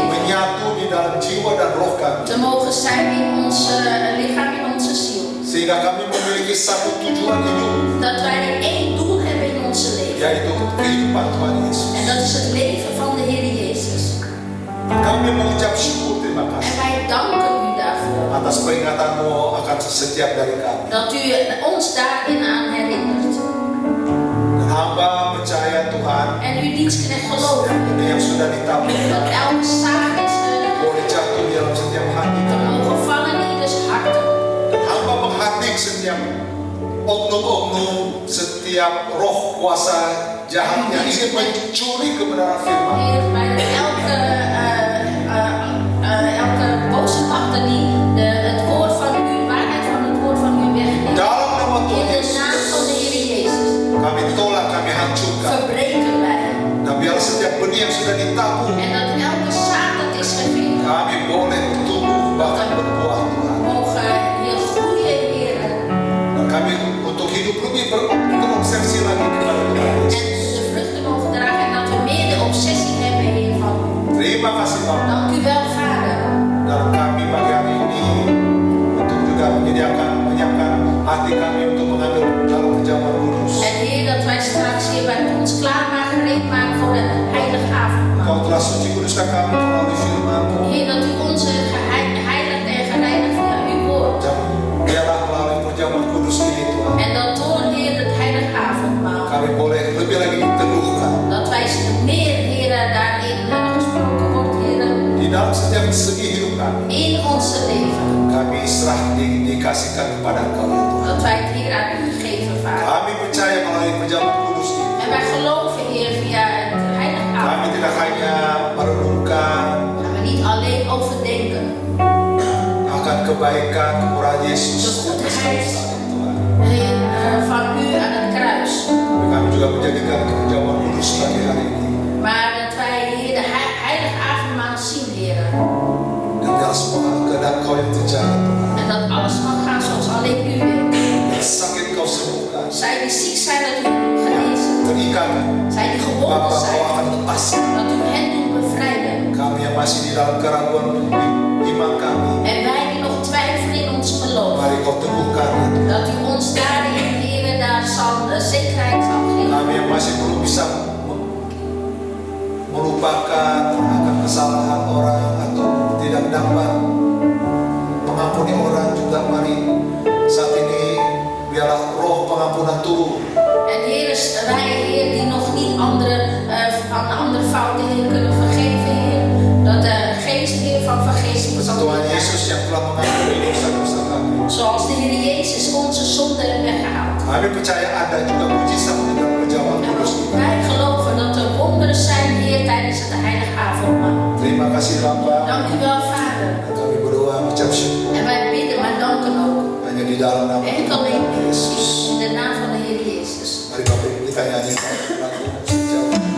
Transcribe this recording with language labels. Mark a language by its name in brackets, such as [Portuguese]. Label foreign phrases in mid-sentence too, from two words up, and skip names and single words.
[Indonesian] menyatu di dalam jiwa dan roh kami, [Dutch] te mogen zijn in ons lichaam, in onze ziel. [Indonesian] sehingga kami memiliki satu tujuan hidup, [Dutch] Dat wij één doel hebben in onze leven. [Indonesian] yaitu kehidupan Tuhan Yesus. [Dutch] En dat is het leven van de Heer Jezus. [Indonesian] Kami mengucap syukur terima [Dutch] En [Indonesian] kasih [Dutch] wij danken u daarvoor. [Indonesian] atas peringatan-Mu akan setiap dari kami. [Dutch] Dat u ons daarin aan herinnert. [Indonesian] Dan hamba percaya Tuhan, [Dutch] En uw dienstknecht geloven [Indonesian] ini yang sudah ditabur [Dutch] dat elke zaak is [Indonesian] boleh jatuh di dalam setiap hati [Dutch] te [Indonesian] kami. [Dutch] mogen vallen in ieders harten. [Indonesian] Dan hamba menghatik setiap oknum-oknum, setiap roh kuasa jahat yang ingin mencuri kebenaran firman. [Dutch] Heer, bij elke boze machten die het woord van u, waarheid van het woord van u wegneemt. [Indonesian] Dalam nama [Dutch] In [Indonesian] Tuhan [Dutch] de naam [Indonesian] Yesus, [Dutch] van de Heer Jezus [Indonesian] kami tolak, kami hancurkan. [Dutch] verbreken wij. [Indonesian] Dan biar setiap benih yang sudah ditabur, [Dutch] En dat elke zaad dat is gevinkt, [Indonesian] kami boleh tumbuh bahkan berbuah Tuhan. [Dutch] mogen hier groeien, Heer. [Indonesian] Dan kami untuk hidup lebih terobsesi lagi kepada Tuhan [Dutch] En [Indonesian] Yesus. [Dutch] de vruchten mogen dragen en dat we meer de obsessie hebben, Heer, van u. [Indonesian] Terima kasih Bapak. [Dutch] Dank u wel, Vader. [Indonesian] Dan kami pagi hari ini untuk juga menyiapkan hati kami untuk mengambil dalam perjamuan kudus. [Dutch] En Heer, dat wij straks hier bij ons klaarmaken, gereed maken voor de heilige avondmaal. [Indonesian] Kau telah suci kuduskan kami melalui firman-Mu. [Dutch] Heer, dat u ons geheiligd en gereinigd via uw woord. [Indonesian] Dan biarlah melalui perjamuan kudus ini Tuhan, [Dutch] En dat door, Heer, het heilige avondmaal. [Indonesian] kami boleh lebih lagi diteguhkan [Dutch] Dat wij meer, Heer, daarin gesproken wordt, Heer, [Indonesian] di dalam setiap segi hidup kami. [Dutch] in onze leven. [Indonesian] Kami dikasihkan kepada Engkau ya Tuhan. [Dutch] Dat wij het hier aan u geven, Vader. [Indonesian] Kami percaya melalui perjamuan kudus ini, [Dutch] En wij geloven, Heer, via het heilige [Indonesian] kami [Dutch] avondmaal. [Indonesian] tidak hanya merenungkan [Dutch] Gaan we niet alleen overdenken [Indonesian] akan kebaikan kemurahan [Dutch] de [Indonesian] Yesus yang [Dutch] goedheid, [Indonesian] besar Tuhan. [Dutch] Heer, van u aan het kruis. [Indonesian] Kami juga menjadikan perjamuan kudus pagi hari ini. [Dutch] Maar dat wij, Heer, de heilige avondmaal zien, Heer. [Indonesian] Dan biar semua kehendak Kau yang terjadi Tuhan. [Dutch] En dat alles mag gaan zoals alleen u wil. [Indonesian] Yang sakit Kau sembuhkan, [Dutch] Zij die ziek zijn, dat u hen genezen. [Indonesian] terikat, [Dutch] Zij die gewonden [Indonesian] Bapa Kau [Dutch] zijn, [Indonesian] akan lepaskan. [Dutch] dat u hen doet bevrijden. [Indonesian] Kami yang masih di dalam keraguan iman kami, [Dutch] En wij die nog twijfelen in ons geloof, [Indonesian] mari Kau teguhkan ya Tuhan. [Dutch] dat u ons daarin, Heer, daar zal zekerheid zal geven. [Indonesian] Kami yang masih belum bisa melupakan akan kesalahan orang atau tidak dapat mengampuni orang juga, mari saat ini biarlah roh pengampunan turun. [Dutch] En Heer, wij, Heer, die nog niet van andere fouten, Heer, kunnen vergeven, Heer. Dat de geest, Heer, van vergeving zal [Indonesian] Tuhan [Dutch] doen. [Indonesian] Yesus yang telah mengampuni dosa-dosa kami. [Dutch] Zoals de Heer Jezus onze zonde heeft weggehaald. [Indonesian] Kami percaya ada juga mujizat di dalam perjamuan [Dutch] En [Indonesian] kudus ini. [Dutch] wij geloven dat er wonderen zijn, Heer, tijdens het heilige avondmaal. [Indonesian] Terima kasih Bapa. [Dutch] Dank u wel, Vader. [Indonesian] Dan kami berdoa mengucap syukur [Dutch] En wij bidden, maar danken ook. [Indonesian] hanya di dalam nama [Dutch] Enkel alleen [Indonesian] Tuhan Yesus. [Dutch] in de naam van de Heer Jezus. [Indonesian] Mari Bapak Ibu kita nyanyikan lagu sejauh.